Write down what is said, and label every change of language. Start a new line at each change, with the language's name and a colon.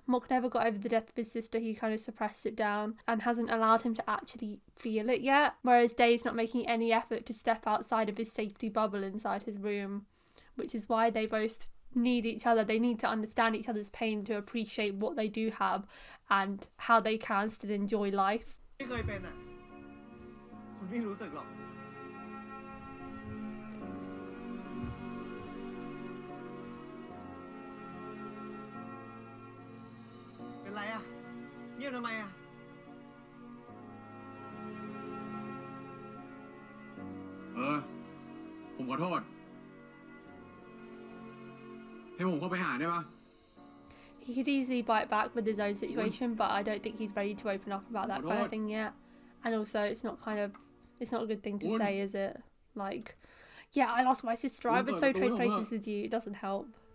English: Mork never got over the death of his sister. He kind of suppressed it down and hasn't allowed him to actually feel it yet, whereas Day's not making any effort to step outside of his safety bubble inside his room, which is why they both need each other. They need to understand each other's pain to appreciate what they do have and how they can still enjoy life.
Thai: ไม่เคยเป็นอ่ะคุณไม่รู้สึกหรอกเป็นไรอ่ะเงียบทำไมอ่ะ ผมขอโทษ ให้ผมเข้าไปหาได้ปะ
English: He could easily bite back with his own situation, but I don't think he's ready to open up about that kind of thing yet. And also, it's not a good thing to say, is it? Like, yeah, I lost my sister. I would so trade places with you. It doesn't help.